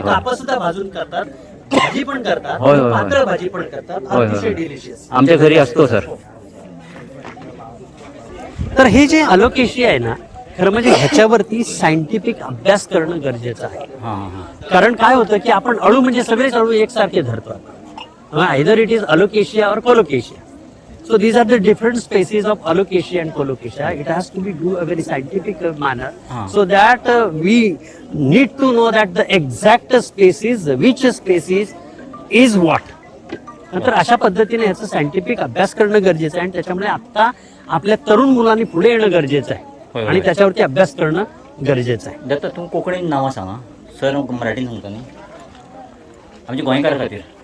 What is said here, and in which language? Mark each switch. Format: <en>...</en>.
<mr>काप सुद्धा भाजून करतात, भाजी पण करतात, पातळ भाजी पण करतात, अतिशय डिलिशियस. आमच्या घरी असतो सर. तर हे जे अलोकेशिया आहे ना, खरं म्हणजे ह्याच्यावरती सायंटिफिक अभ्यास करणं गरजेचं आहे. कारण काय होतं की आपण अळू म्हणजे सगळेच अळू एकसारखे धरतो.</mr> <en>either it is alocasia</en> <hi>और</hi> <en>Colocasia. So these are the different species of alocasia and colocasia. It has to be do a very scientific manner, so that we need to know that the exact species, which species is what.</en> <mr>नंतर अशा पद्धतीने याचा scientific अभ्यास करणं गरजेचं आहे आणि त्याच्यामुळे आता आपल्या तरुण मुलांनी पुढे येणं गरजेचं आहे आणि त्याच्यावरती अभ्यास करणं गरजेचं आहे.</mr> <kok>दत्ता तू कोकणी नावं सांगा सर, मराठीन सांगता न्ही आमच्या गोंयकार खातीर.</kok>